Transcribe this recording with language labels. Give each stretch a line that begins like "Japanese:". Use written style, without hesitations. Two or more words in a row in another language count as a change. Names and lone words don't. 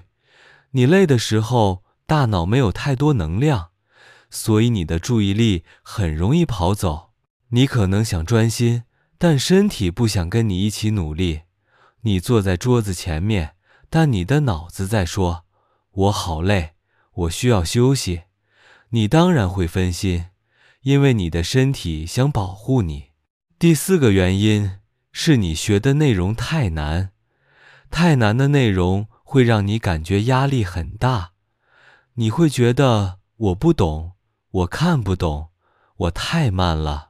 Chinese: 你累的時候，大腦沒有太多能量，所以你的注意力很容易跑走。你可能想專心，但身體不想跟你一起努力。你坐在桌子前面，但你的腦子在說，我好累，我需要休息。你當然會分心，因為你的身體想保護你。第四個原因是你學的內容太難，太難的內容會讓你感覺壓力很大。你會覺得我不懂，我看不懂，我太慢了。